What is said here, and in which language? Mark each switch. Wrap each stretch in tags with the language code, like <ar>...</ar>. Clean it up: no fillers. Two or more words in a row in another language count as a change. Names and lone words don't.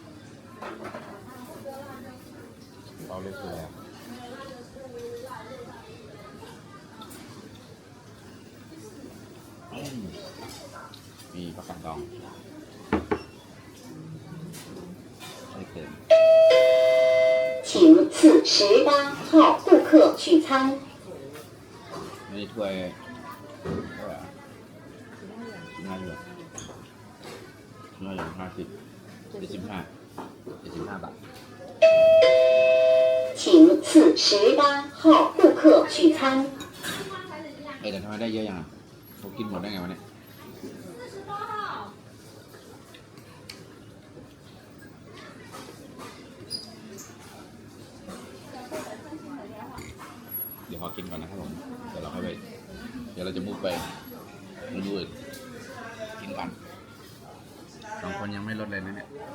<th>เราเลือกคืออะไรมีปลากระดองไม่เค็ม</th> <zh>请次18号顾客取餐。</zh> <th>ไม่ได้ถ้วยเท่าไหร่น่าอยู่50 75 บาท</th> <zh>请次18号顾客取餐。</zh> <th>แต่ทำไมได้เยอะยังอ่ะเขากินหมดได้ไงวะเนี่ยเดี๋ยวพอกินก่อนนะครับผมเดี๋ยวเราค่อยไปเดี๋ยวเราจะมุ่งไปเมนูอื่นกินกันสองคนยังไม่ลดเลยนะเนี่ย</th>